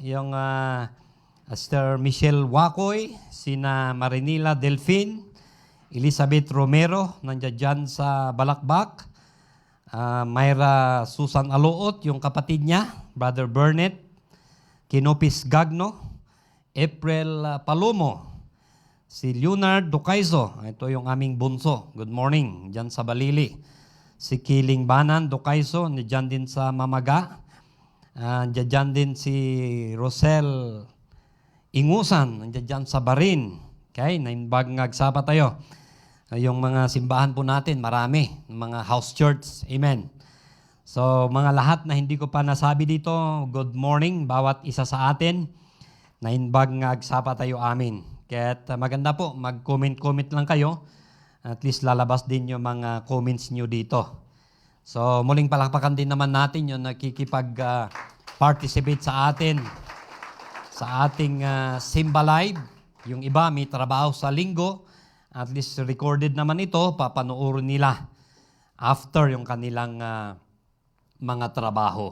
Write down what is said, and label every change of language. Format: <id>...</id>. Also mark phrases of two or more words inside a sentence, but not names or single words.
<tl>Yung Sister Michelle Wakoy, sina Marinila Delfin, Elizabeth Romero, nandiyan dyan sa Balakbak, Myra Susan Aluot, yung kapatid niya, Brother Burnett, Kinopis Gagno, April Palomo, si Leonard Ducaizo, ito yung aming bunso,</tl> <en>good morning,</en> <tl>dyan sa Balili. Si Kiling Banan Ducaizo, dyan din sa Mamaga, dyan din si Rosel Ingusan, dyan sa Barin.</tl> <ilo>Okay, naimbag ngagsapa tayo.</ilo> <tl>Yung mga simbahan po natin, marami. Mga house church. Amen. So, mga lahat na hindi ko pa nasabi dito,</tl> <en>good morning,</en> <tl>bawat isa sa atin.</tl> <ilo>Naimbag ngagsapa tayo amin.</ilo> <tl>Kaya't maganda po, mag-comment lang kayo. At least lalabas din yung mga comments nyo dito. So, muling palakpakan din naman natin yung nakikipag-participate sa atin sa ating Simba Live. Yung iba may trabaho sa linggo, at least recorded naman ito, papanoorin nila after yung kanilang mga trabaho.</tl>